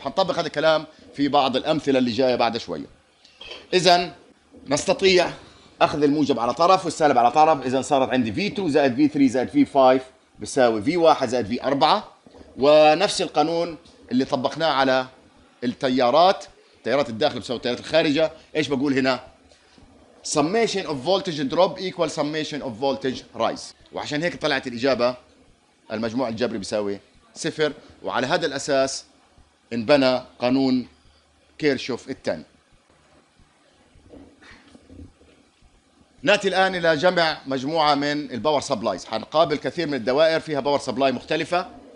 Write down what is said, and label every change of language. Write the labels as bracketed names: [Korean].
[Arabic] وحنطبق هذا الكلام في بعض الامثله اللي جايه بعد شويه. اذا نستطيع اخذ الموجب على طرف والسالب على طرف. اذا صارت عندي V2 زائد V3 زائد V5 بيساوي V1 زائد V4. ونفس القانون اللي طبقناه على التيارات الداخل بتساوي التيارات الخارجه. ايش بقول هنا؟ [English] summation of voltage drop equal summation of voltage rise. [Arabic] وعشان هيك طلعت الاجابه المجموع الجبري بيساوي صفر. وعلى هذا الاساس انبنى قانون كيرشوف الثاني. ناتي الان الى جمع مجموعه من الباور سبلايز. حنقابل كثير من الدوائر فيها باور سبلاي مختلفه.